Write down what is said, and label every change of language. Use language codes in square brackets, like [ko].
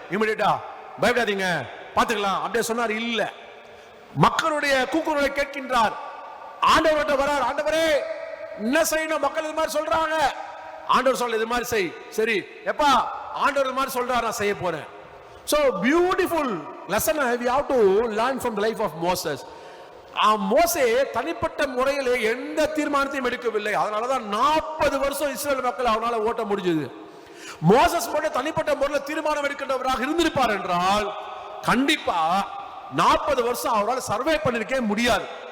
[ta] இமிடியேட்டா பயப்படாதீங்க பாத்துக்கலாம் அப்படியே சொன்னார். இல்ல, மக்களுடைய கூக்குரலை கேட்கின்றார். ஆண்டவர்கிட்ட வரார், ஆண்டவரே என்ன செய்யணும்? மக்கள் இது மாதிரி சொல்றாங்க. ஆண்டவர் சொல்ல இது மாதிரி செய். சரி எப்பா, ஆண்டவர் இது மாதிரி சொல்றாரு, நான் செய்ய போறேன். [en] So beautiful lesson we have to learn from the life of Moses. [ta] மோசே தனிப்பட்ட முறையிலே எந்த தீர்மானத்தையும் எடுக்கவில்லை. அதனாலதான் 40 வருஷம் இஸ்ரேல் மக்கள் அவனால ஓட்ட முடிஞ்சது. மோசஸ் மட்டும் தனிப்பட்ட முறையில் தீர்மானம் எடுக்கின்றவராக இருந்திருப்பார் என்றால் கண்டிப்பா 40 வருஷம் அவரால் சர்வே பண்ணிருக்கே முடியாது.